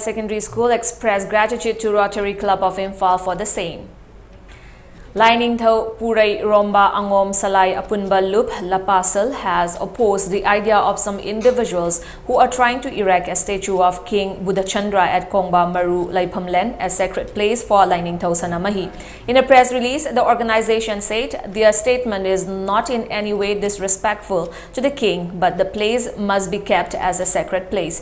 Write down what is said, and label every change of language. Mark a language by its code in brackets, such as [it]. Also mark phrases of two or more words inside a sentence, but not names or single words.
[en] Secondary School expressed gratitude to Rotary Club of Imphal for the same. Lining Tho Purai Romba Angom Salai Apunba Loop Lapasal has opposed the idea of some individuals who are trying to erect a statue of King Buddhachandra at Kongba Maru Laipamlen, a sacred place for Lining Tho Sanamahi. In a press release, the organization said their statement is not in any way disrespectful to the king, but the place must be kept as a sacred place.